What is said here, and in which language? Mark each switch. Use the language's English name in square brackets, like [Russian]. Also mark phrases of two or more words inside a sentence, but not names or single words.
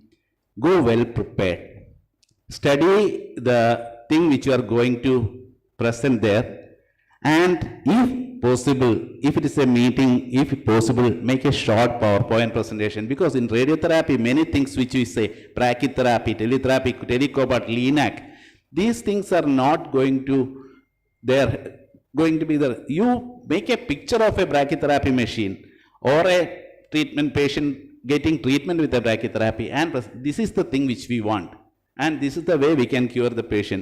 [English] Go well prepared. Study the thing which you are going to present there, and if possible, if it is a meeting, if possible, make a short PowerPoint presentation, because in radiotherapy, many things which we say, brachytherapy, teletherapy, telecobalt, LINAC, these things are not going to, they're going to be there. You make a picture of a brachytherapy machine or a treatment patient getting treatment with the brachytherapy, and this is the thing which we want, and this is the way we can cure the patient.